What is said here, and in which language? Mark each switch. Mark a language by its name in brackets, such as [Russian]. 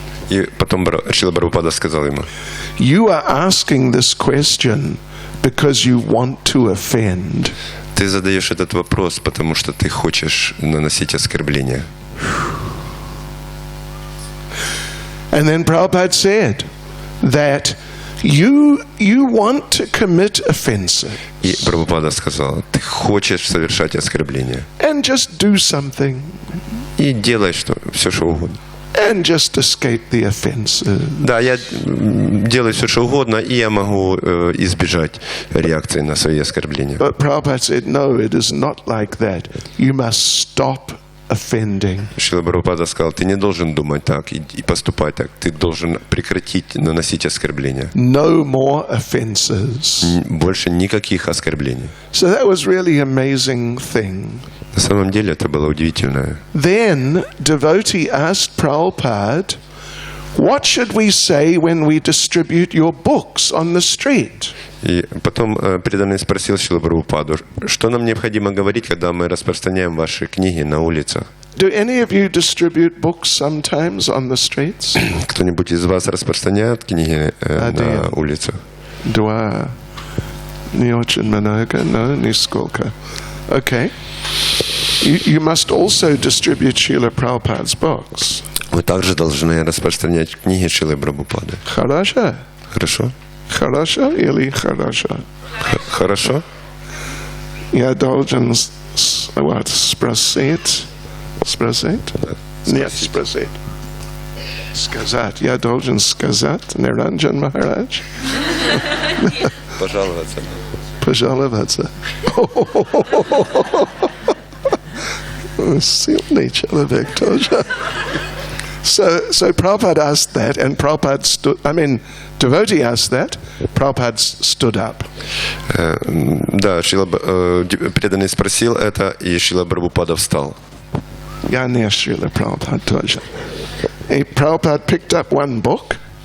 [Russian] И потом Шрила Прабхупада сказал ему, [English] you are asking this question because you want to offend. [Russian] ты задаешь этот вопрос, потому что ты хочешь наносить оскорбления. [English] And then Prabhupada said that you want to commit offenses [Russian] И Прабхупада сказал, ты хочешь совершать оскорбления. [English] and just do something [Russian] И делай все, что угодно. [English] and just escape the offenses. [Russian] Да, я делаю все, что угодно, и я могу избежать реакции на свои оскорбления. [English] But Prabhupada said, no, it is not like that. You must stop offending. [Russian] Шрила Прабхупада сказал, ты не должен думать так и поступать так. Ты должен прекратить наносить оскорбления. [English] No more offenses. [Russian] Больше никаких оскорблений. [English] So that was really an amazing thing. [Russian] На самом деле это было удивительно. [English] Then devotee asked Prabhupada, what should we say when we distribute your books on the street? [Russian] И потом преданный спросил Шрилу Прабхупаду, что нам необходимо говорить, когда мы распространяем ваши книги на улицах? [English] Do any of you distribute books sometimes on the streets? [Russian] Кто-нибудь из вас распространяет книги на улицах? Два. Не очень много, но нисколько. [English] Okay. You must also distribute Srila Prabhupada's books. [Russian] Вы также должны распространять книги Шрилы Прабхупады. Хорошо? Хорошо? Хорошо или хорошо? Хорошо? Я должен спросить? Спросить? Нет, спросить. Сказать. Я должен сказать, Ниранджан Махарадж? Пожаловаться. Пожаловаться. Сильный человек тоже. [English] So Prabhupada asked that, and Prabhupada devotee asked that, Prabhupada stood up. [Russian] Да, преданный спросил это, и Шрила Прабхупада встал. Я не Шрила Prabhupada тоже. [English] And Prabhupada picked up one book.